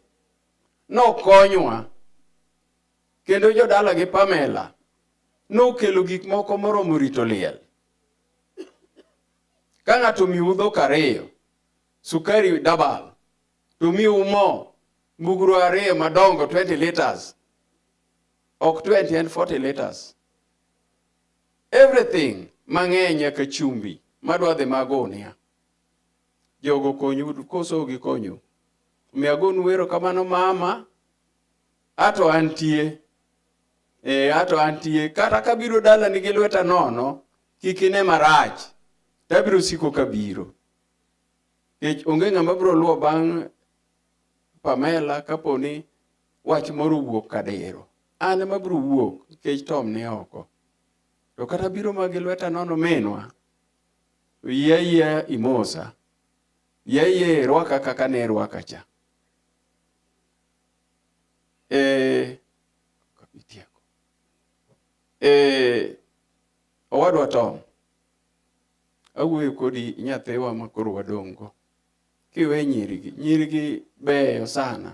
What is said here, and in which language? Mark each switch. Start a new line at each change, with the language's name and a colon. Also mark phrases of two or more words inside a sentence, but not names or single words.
Luo (Kenya and Tanzania): Nokonyowa. Kendo jodala gi Pamela nokelo gik moko moromo rito liel. Ka ng'ato miu dhok 2, sukari double, to miu mo mugru 2 madongo 20 liters, ok 20 and 40 liters. Everything mang'eny nyaka chumbi madwa dhi magonia. Jogo konyu koso gikonyo. Miagonu erokamano mama. Ato antie. Ato antie. Kata kabiro dala nigi lweta nono, kik ine marach. Tabiro siko kabiro. Kech onge ng'ama biro luwo bang' Pamela kaponi wach moro wuok kadero. An ema biro wuok kech Tom ni oko. To kata biro magi lweta nono minwa. Yeye imosa. Yeye rwaka kaka ne rwaka cha. Kapitiako. Owadwa Tom. Awuoyo kodi nyathewa makoro wadongo. Kiwe nyirigi beyo sana.